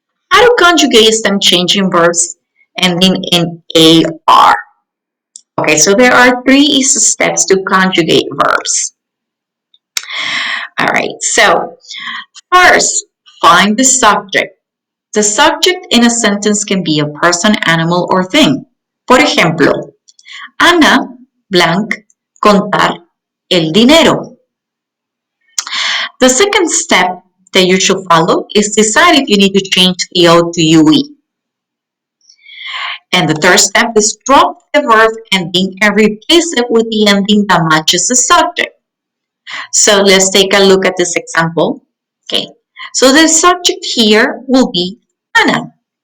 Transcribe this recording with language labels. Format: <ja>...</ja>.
<en>How to conjugate stem changing verbs ending in AR? Okay, so there are 3 easy steps to conjugate verbs. All right, so first, find the subject. The subject in a sentence can be a person, animal, or thing.</en> <es>Por ejemplo, Ana, blank, contar el dinero.</es> <en>The second step that you should follow is decide if you need to change the O to UE. And the third step is drop the verb ending and replace it with the ending that matches the subject. So let's take a look at this example. Okay, so the subject here will be Ana.</en>